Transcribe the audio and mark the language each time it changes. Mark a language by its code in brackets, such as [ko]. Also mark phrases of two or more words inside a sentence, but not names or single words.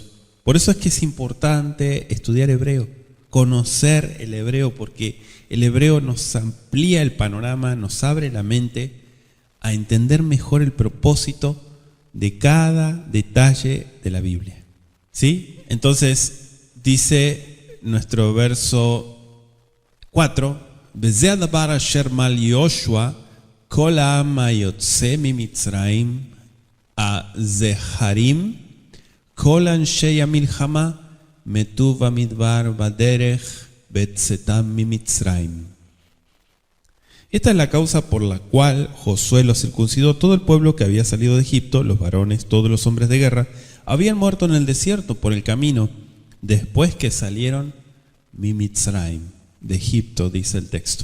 [es] Por eso es que es importante estudiar hebreo, conocer el hebreo, porque el hebreo nos amplía el panorama, nos abre la mente a entender mejor el propósito de cada detalle de la Biblia. ¿Sí? Entonces dice nuestro verso 4: [he] וזה הדבר אשר מל יהושע כל העם היוצא ממצרים הזכרים, כל אנשי המלחמה מתו במדבר בדרך בצאתם ממצרים. [es] Esta es la causa por la cual Josué los circuncidó. Todo el pueblo que había salido de Egipto, los varones, todos los hombres de guerra, habían muerto en el desierto por el camino, después que salieron Mimitzraim, de Egipto, dice el texto.